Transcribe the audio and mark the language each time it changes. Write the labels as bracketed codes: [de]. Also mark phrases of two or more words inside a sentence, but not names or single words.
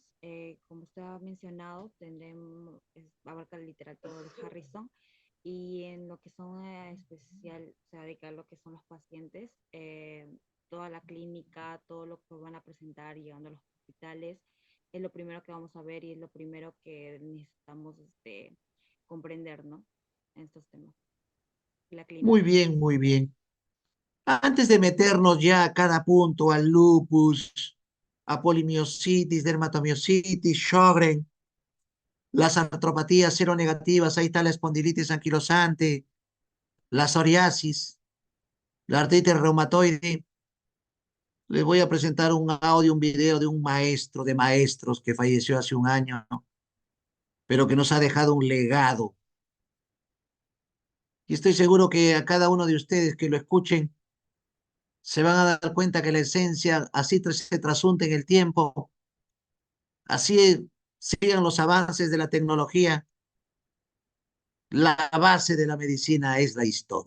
[es] Como usted ha mencionado, va a abarcar el literatura de Harrison y en lo que son especial, o sea, dedicar lo que son los pacientes, toda la clínica, todo lo que van a presentar llegando a los hospitales, es lo primero que vamos a ver y es lo primero que necesitamos comprender, ¿no? En estos temas, la Muy clínica. bien, muy bien. Antes de meternos ya a cada punto, al lupus, a polimiositis, dermatomiositis, Sjögren, las artropatías seronegativas, ahí está la espondilitis anquilosante, la psoriasis, la artritis reumatoide. Les voy a presentar un audio, un video de un maestro de maestros que falleció hace un año, ¿no? Pero que nos ha dejado un legado. Y estoy seguro que a cada uno de ustedes que lo escuchen se van a dar cuenta que la esencia así se trasunta en el tiempo, así sigan los avances de la tecnología, la base de la medicina es la historia.